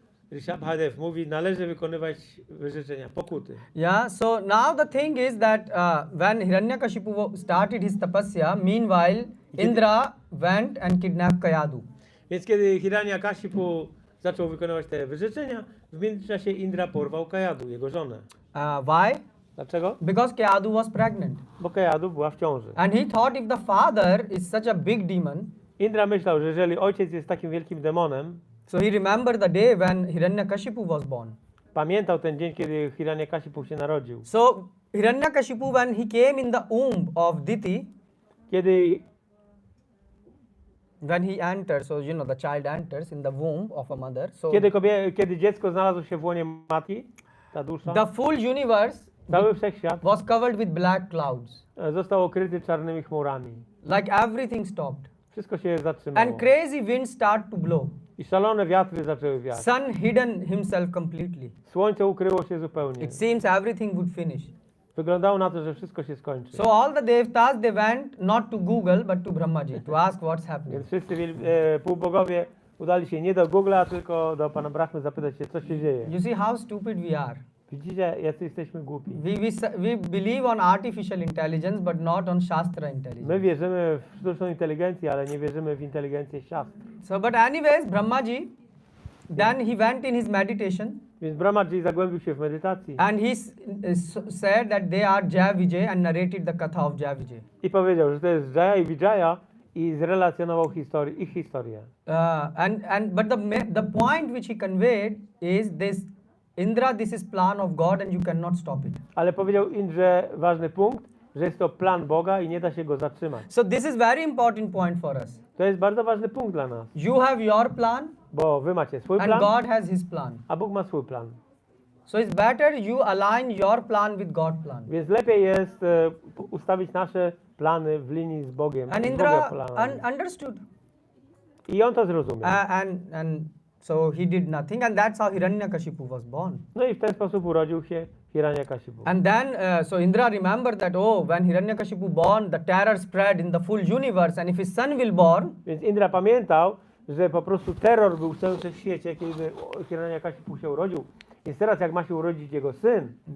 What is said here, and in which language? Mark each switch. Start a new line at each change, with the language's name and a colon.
Polish: Rishabdev mówi, należy wykonywać wyrzeczenia, pokuty.
English: Yeah, so now the thing is that when Hiranyakashipu started his tapasya, meanwhile Indra went and kidnapped Kayadu.
Polish: Więc kiedy Hiranyakashipu zaczął wykonywać te wyrzeczenia, w międzyczasie Indra porwał Kayadu, jego żonę.
English: Why?
Polish: Dlaczego?
English: Because Kayadu was pregnant.
Polish: Bo Kayadu była w ciąży.
English: And he thought if the father is such a big demon,
Polish: Indra myślał, że jeżeli ojciec jest takim wielkim demonem,
English: so he remembered the day when Hiranyakashipu was born.
Polish: Pamiętał ten dzień, kiedy Hiranyakashipu się narodził.
English: So Hiranyakashipu, when he came in the womb of Diti, when he enters, so the child enters in the womb of a mother. So
Polish: kiedy dziecko znalazło się w łonie matki, ta dusza,
English: the full universe
Polish: cały wszechświat
English: was covered with black clouds.
Polish: Został okryty czarnymi chmurami.
English: Like everything stopped.
Polish: Wszystko się zatrzymało.
English: And crazy winds start to blow.
Polish: I szalone wiatry zaczęły wiać.
English: Sun hidden himself completely.
Polish: Słońce ukryło się zupełnie.
English: It seems everything would finish.
Polish: Wyglądało na to, że wszystko się skończy.
English: So all the devtas, they went not to Google but to Brahmaji to ask what's happening.
Polish: Więc wszyscy półbogowie udali się nie do Google'a, tylko do Pana Brahmy zapytać się, co się dzieje.
English: You see how stupid we are.
Polish: Widzicie, jacy jesteśmy głupi.
English: We believe on artificial intelligence but not on Shastra intelligence.
Polish: My wierzymy w sztuczną inteligencję, ale nie wierzymy w inteligencję siastr.
English: So but anyways, Brahmaji, then he went in his meditation.
Polish: Więc Brahmaji zagłębił się w medytacji.
English: And he said that they are Jaya Vijay and narrated the katha of Jaya Vijay.
Polish: I powiedział, że to jest Jaya i Vijaya i zrelacjonował ich historię.
English: But the point which he conveyed is this Indra, this is plan of God and you cannot stop it.
Polish: Ale powiedział Indrze ważny punkt, że jest to plan Boga i nie da się go zatrzymać.
English: So this is very important point for us.
Polish: To jest bardzo ważny punkt dla nas,
English: You have your plan
Polish: bo wy macie swój
English: and
Polish: plan,
English: God has his plan.
Polish: a Bóg ma swój plan.
English: So it's better you align your plan with God's plan.
Polish: Więc lepiej jest ustawić nasze plany w linii z Bogiem.
English: And
Polish: z Boga
English: Indra
Polish: planami.
English: understood.
Polish: I on to zrozumiał.
English: And so he did nothing, and that's how Hiranyakashipu was born.
Polish: No i w ten sposób urodził się Hiranyakashipu.
English: And then, so Indra remembered that, oh, when Hiranyakashipu born, the terror spread in the full universe, and if his son will born,
Polish: Więc Indra pamiętał, że po prostu terror był w całym wszechświecie, kiedy Hiranyakashipu się urodził. Więc teraz jak ma się urodzić jego syn,